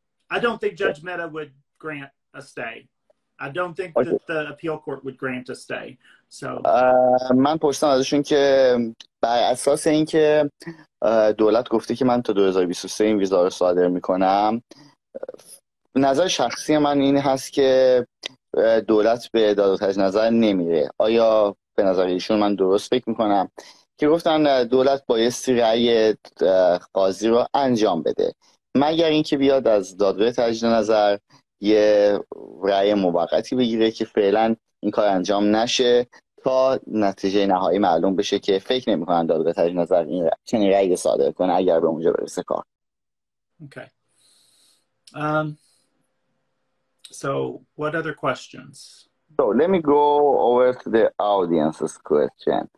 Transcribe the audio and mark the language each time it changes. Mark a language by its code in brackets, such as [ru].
[en] I don't think Judge Mehta would grant a stay. I don't think that the appeal court would grant a stay. So [fa] من پرسیدم ازشون که بر اساس اینکه دولت گفته که من تا 2023 این ویزا رو صادر میکنم، نظر شخصی من این هست که دولت به داد و تجدید نظر نمیره. آیا به نظر ایشون من درست فکر میکنم که گفتن دولت بایستی رأی قاضی رو انجام بده، مگر اینکه بیاد از دادگاه تجدید نظر یه رأی موقتی بگیره که فعلا این کار انجام نشه تا نتیجه نهایی معلوم بشه که فکر نمی‌کنن دادگاه تجدید نظر این چنین رأی صادر کنه اگر به اونجا برسه کار. [en] Okay. So what other questions? So let me go over to the audience's question.